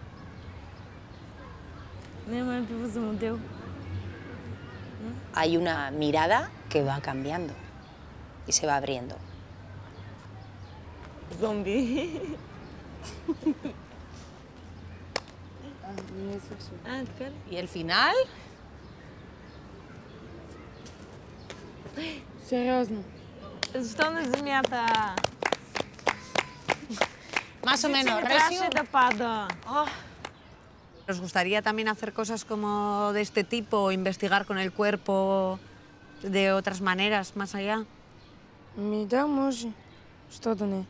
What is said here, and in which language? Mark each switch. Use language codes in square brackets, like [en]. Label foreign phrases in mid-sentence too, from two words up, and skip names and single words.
[es] Hay una mirada que va cambiando y se va abriendo. Zombie. ¿Y el final? [bg] Сериозно. Защо не земята? [es] Más o menos. [bg] Трябваше да пада. [es] ¿Os gustaría también hacer cosas como de este tipo, investigar con el cuerpo de otras maneras, más allá? [bg] Ми да, може. Що да не?